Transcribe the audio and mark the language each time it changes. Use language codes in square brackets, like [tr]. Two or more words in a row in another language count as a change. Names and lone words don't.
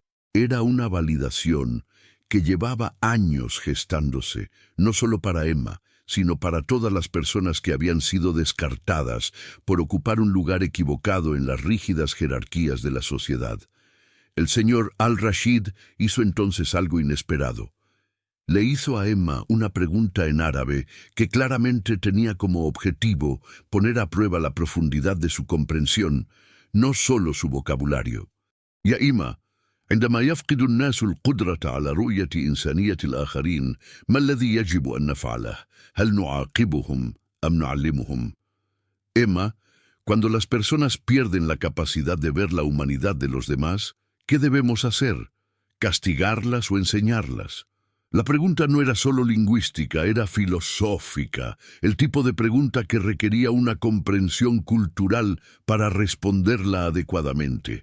[es] Era una validación que llevaba años gestándose, no solo para Emma, sino para todas las personas que habían sido descartadas por ocupar un lugar equivocado en las rígidas jerarquías de la sociedad. El señor Al-Rashid hizo entonces algo inesperado. Le hizo a Emma una pregunta en árabe que claramente tenía como objetivo poner a prueba la profundidad de su comprensión, no solo su vocabulario. [ar] يا إما عندما يفقد الناس القدرة على رؤية إنسانية الآخرين ما الذي يجب أن نفعله؟ هل نعاقبهم أم نعلمهم؟ [es] Emma, cuando las personas pierden la capacidad de ver la humanidad de los demás, ¿qué debemos hacer? ¿Castigarlas o enseñarlas? La pregunta no era solo lingüística, era filosófica, el tipo de pregunta que requería una comprensión cultural para responderla adecuadamente.